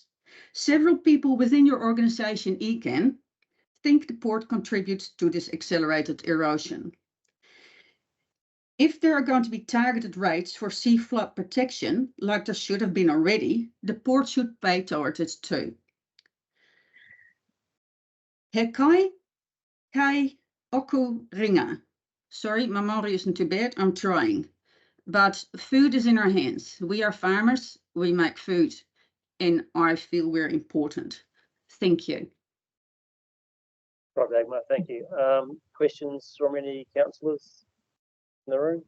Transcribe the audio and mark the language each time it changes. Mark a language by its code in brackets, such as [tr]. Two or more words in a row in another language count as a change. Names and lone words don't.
[en] Several people within your organization, ECAN, think the port contributes to this accelerated erosion. If there are going to be targeted rates for sea flood protection, like there should have been already, the port should pay towards it too. [mi] He kai oku ringa. [en] Sorry, my Māori isn't too bad, I'm trying. But food is in our hands. We are farmers, we make food, and I feel we're important. Thank you. Right, Dagmar, thank you. Questions from any councillors in the room?